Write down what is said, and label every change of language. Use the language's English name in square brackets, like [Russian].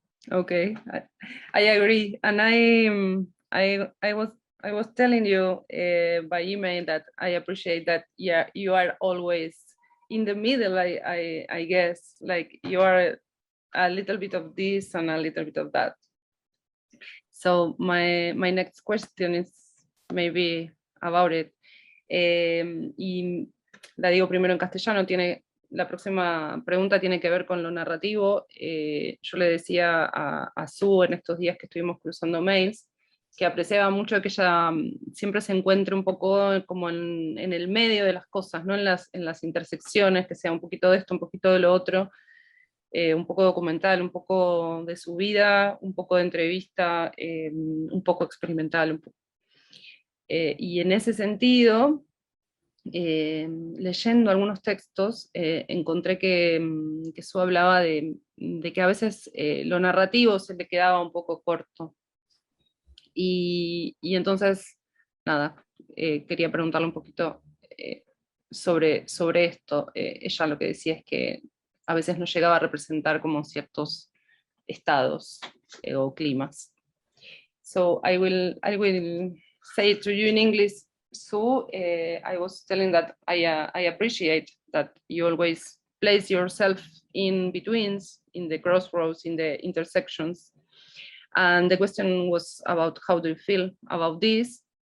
[English] Okay, I agree, and I was telling you by email that I appreciate that. Yeah, you are always in the middle. I guess, like, you are a little bit of this and a little bit of that. So my next question is maybe about it. [Spanish] Y la digo primero en castellano. La próxima pregunta tiene que ver con lo narrativo. Yo le decía a Sue en estos días que estuvimos cruzando mails que apreciaba mucho que ella siempre se encuentre un poco como en el medio de las cosas, ¿no? En las intersecciones, que sea un poquito de esto, un poquito de lo otro, un poco documental, un poco de su vida, un poco de entrevista, un poco experimental. Y en ese sentido, leyendo algunos textos, encontré que Sue hablaba de que a veces lo narrativo se le quedaba un poco corto. Y entonces, nada, quería preguntarle un poquito sobre esto. Ella lo que decía es que a veces no llegaba a representar como ciertos estados o climas. [English] So I will say it to you in English. So I was telling that I appreciate that you always place yourself in betweens, in the crossroads, in the intersections. And the question was about how do you feel about this?